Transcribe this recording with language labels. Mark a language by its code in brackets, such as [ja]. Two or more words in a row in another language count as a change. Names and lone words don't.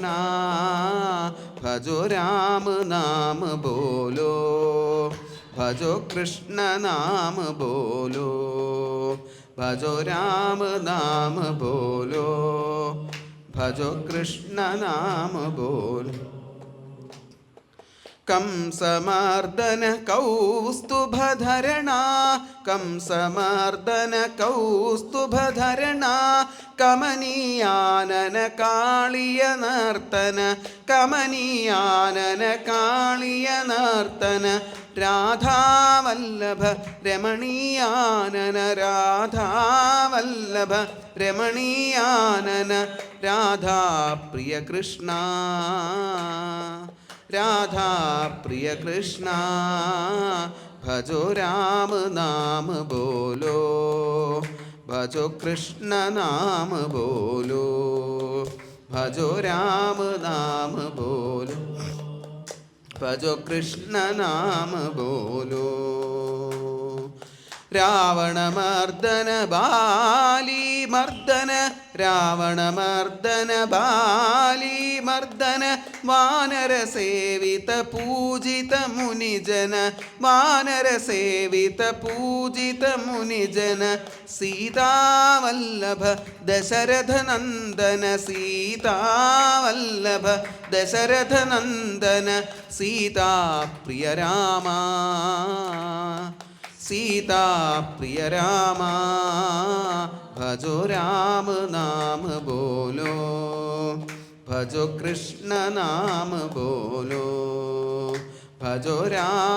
[hi] भजो राम नाम बोलो. भजो कृष्ण नाम बोलो. भजो राम नाम बोलो. भजो कृष्ण नाम बोलो. [sa] कंसमर्दन कौस्तुभधरणा कंसमर्दन कौस्तुभधरणा कमनीयानन काളിയ നർത്തന കമനീയാനന കാളിയ നർത്തന രാധാവല്ലഭ രമണീയാനന രാധാവല്ലഭ രമണീയാനന രാധാപ്രിയ കൃഷ്ണ राधा प्रिय कृष्णा [hi] भजो राम नाम बोलो भजो कृष्ण नाम बोलो भजो राम नाम बोलो भजो कृष्ण नाम बोलो [sa] रावणमर्दन बाली मर्दन रावणमर्दन बाली मर्दन वानर सेवित पूजित मुनिजन वानर सेवित पूजित मुनिजन सीतावल्लभ दशरथ नंदन सीतावल्लभ दशरथ नंदन सीता प्रिय रामा सीता प्रिय रामा [hi] भजो राम नाम बोलो भजो कृष्ण नाम बोलो भजो राम